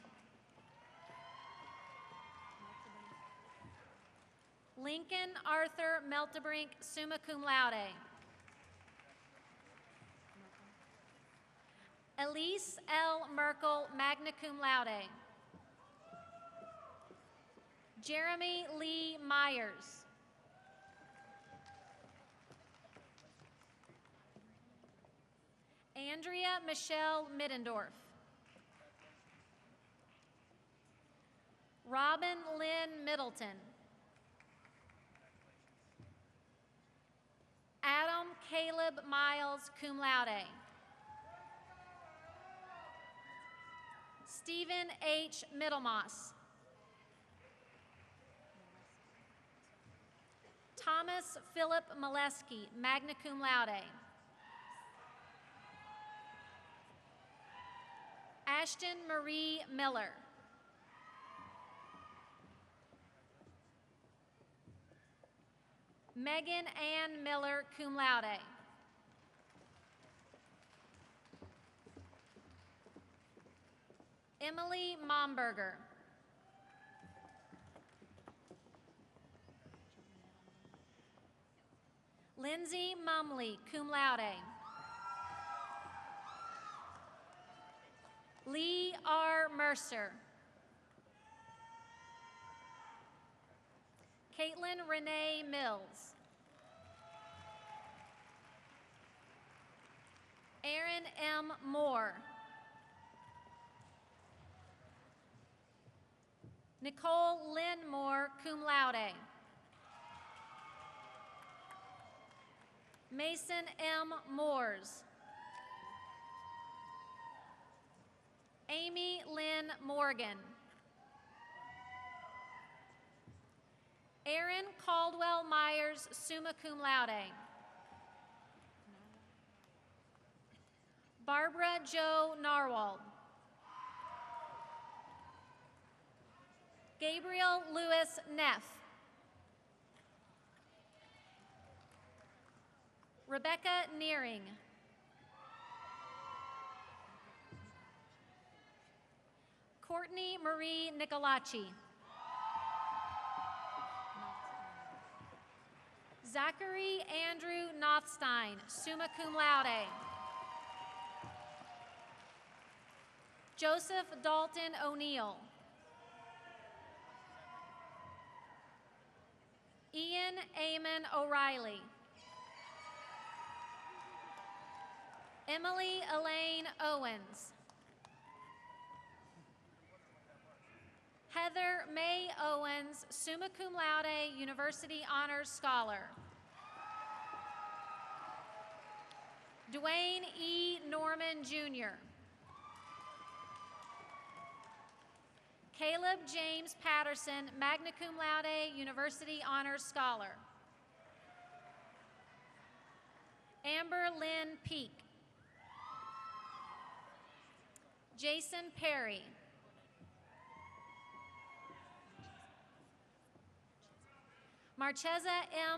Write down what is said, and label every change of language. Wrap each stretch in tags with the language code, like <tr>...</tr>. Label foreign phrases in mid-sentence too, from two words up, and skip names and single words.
<en>Lincoln Arthur Meltebrink,</en> <la>summa cum laude.</la> <en>Elise L. Merkel,</en> <la>magna cum laude.</la> <en>Jeremy Lee Myers. Andrea Michelle Middendorf. Robin Lynn Middleton. Adam Caleb Miles,</en> <la>cum laude.</la> <en>Stephen H. Middlemoss. Thomas Philip Molesky,</en> <la>magna cum laude.</la> <en>Ashton Marie Miller. Megan Ann Miller,</en> <la>cum laude.</la> <en>Emily Momberger. Lindsay Mumley,</en> <la>cum laude.</la> <en>Lee R. Mercer. Caitlin Renee Mills. Aaron M. Moore. Nicole Lynn Moore,</en> <la>cum laude.</la> <en>Mason M. Moores. Amy Lynn Morgan. Aaron Caldwell Myers,</en> <la>summa cum laude.</la> <en>Barbara Jo Narwhal. Gabriel Lewis Neff. Rebecca Nearing. Courtney Marie Nicolacci. Zachary Andrew Nothstein,</en> <la>summa cum laude.</la> <en>Joseph Dalton O'Neill. Ian Amon O'Reilly. Emily Elaine Owens. Heather May Owens,</en> <la>summa cum laude,</la> <en>University Honors Scholar. Dwayne E. Norman, Jr. Caleb James Patterson,</en> <la>magna cum laude,</la> <en>University Honors Scholar. Amber Lynn Peak. Jason Perry. Marchesa M.</en>